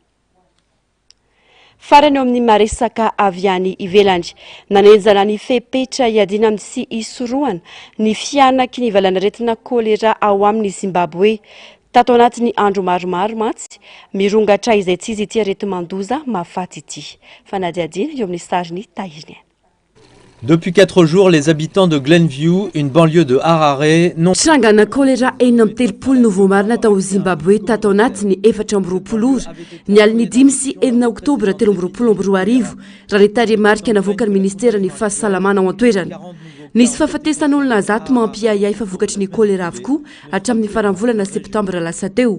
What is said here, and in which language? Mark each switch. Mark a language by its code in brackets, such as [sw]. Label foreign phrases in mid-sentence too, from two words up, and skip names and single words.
[mg] Farany eo amin'ny maresaka avy any ivelany nanenjana ny fepetra iadina amin'ny sy isoroana ny fianaky ny valanaretina kolera ao amin'ny Zimbabwe. Tato anatin'ny andro maromaro mantsy mirongatra izay tsy izy ity aretin-mandoza mahafaty ity. Fanadiadina eo amin'ny sariny Tahirien. [fr] Depuis 4 jours, les habitants de Glenview, une banlieue de Harare, n'ont... [mg] Trangana kolera enina amin'ny 30 novambarina tao Zimbabwe tato anatin'ny 420 ora ny aliny 5 sy 9 oktobra 2022 raha ny taremarika navoaka ny ministera ny fahasalamana ao an-toerana. Nisy fahafatesan'olona zato mampiayay fa vokatry ny kolera avokoa hatramin'ny faran'ny volana septambra lasa teo.